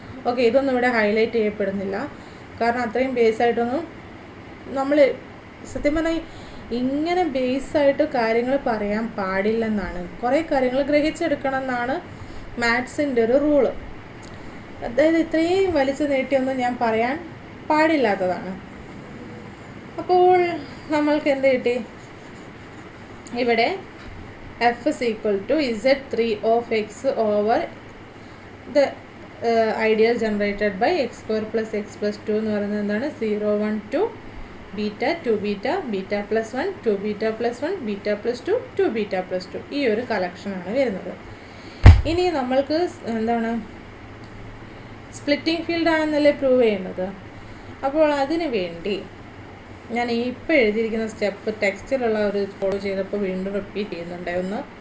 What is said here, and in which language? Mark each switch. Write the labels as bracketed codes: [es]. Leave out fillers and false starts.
[ml] Okay, ഇതൊന്നും ഇവിടെ highlight ചെയ്യപ്പെടുന്നില്ല, കാരണം അത്രയും ബേസായിട്ടൊന്നും നമ്മൾ സത്യം പറഞ്ഞാൽ ഇങ്ങനെ ബേസായിട്ട് കാര്യങ്ങൾ പറയാൻ പാടില്ലെന്നാണ്. കുറേ കാര്യങ്ങൾ ഗ്രഹിച്ചെടുക്കണം എന്നാണ് മാത്സിൻ്റെ ഒരു റൂള്. അതായത് ഇത്രയും വലിച്ചു നീട്ടിയൊന്നും ഞാൻ പറയാൻ പാടില്ലാത്തതാണ്. അപ്പോൾ നമ്മൾക്ക് എന്ത് കിട്ടി? [en] ഇവിടെ F is equal to Z3 of x over the ideal generated by x square plus x plus 2 [ml] എന്ന് പറയുന്നത് എന്താണ്? 0 1 2 beta 2 beta beta plus 1 2 beta plus 1 beta plus 2 2 beta plus 2 ഈ ഒരു കളക്ഷനാണ് വരുന്നത്. ഇനി നമ്മൾക്ക് എന്താണ്? സ്പ്ലിറ്റിംഗ് ഫീൽഡ് ആണെന്നല്ലേ പ്രൂവ് ചെയ്യുന്നത്. അപ്പോൾ അതിന് വേണ്ടി ഞാൻ ഇപ്പോൾ എഴുതിയിരിക്കുന്ന സ്റ്റെപ്പ് ടെക്സ്റ്റിലുള്ള ഒരു ഫോളോ ചെയ്തപ്പോൾ വീണ്ടും റിപ്പീറ്റ് ചെയ്യുന്നുണ്ടായിരുന്നു.